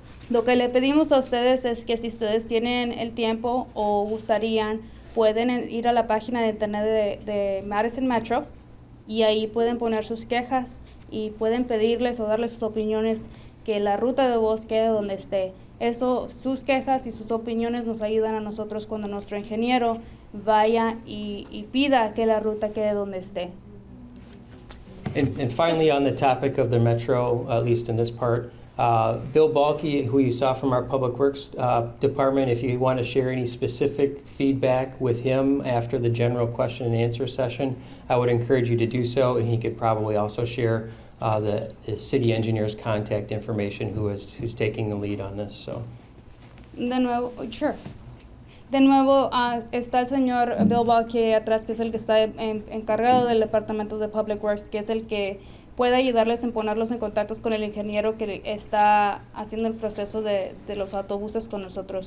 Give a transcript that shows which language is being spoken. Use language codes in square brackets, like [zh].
[es] Lo que le pedimos a ustedes es que si ustedes tienen el tiempo o gustarían, pueden ir a la página de internet de Madison Metro y ahí pueden poner sus quejas y pueden pedirles o darles sus opiniones que la ruta de bus quede donde esté. Eso, sus quejas y sus opiniones nos ayudan a nosotros cuando nuestro ingeniero vaya y pida que la ruta quede donde esté. [en] And finally, on the topic of the Metro, at least in this part, Bill Balke, who you saw from our Public Works Department, if you want to share any specific feedback with him after the general question and answer session, I would encourage you to do so, and he could probably also share the city engineer's contact information who's taking the lead on this. So. [es] De nuevo, [en] sure. [es] De nuevo, está el señor Bill Balke atrás, que es el que está encargado del Departamento de Public Works, que es el que puede ayudarles en ponerlos en contacto con el ingeniero que está haciendo el proceso de los autobuses con nosotros.